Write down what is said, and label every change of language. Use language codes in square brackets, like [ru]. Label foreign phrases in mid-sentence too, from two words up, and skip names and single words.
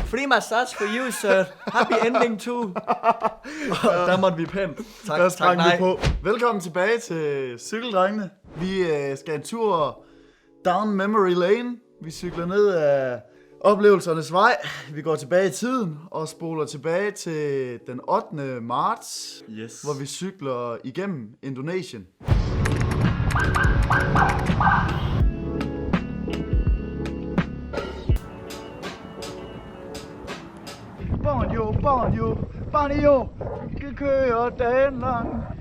[en] Free massage for you, sir. Happy ending too. [da] Der måtte vi pænt. Tak, nej. På. Velkommen tilbage til Cykeldrengene. Vi skal en tur [en] down memory lane. [da] Vi cykler ned af oplevelsernes vej. Vi går tilbage i tiden og spoler tilbage til den 8. marts, hvor vi cykler igennem Indonesien. Borneo, kører dagen lang.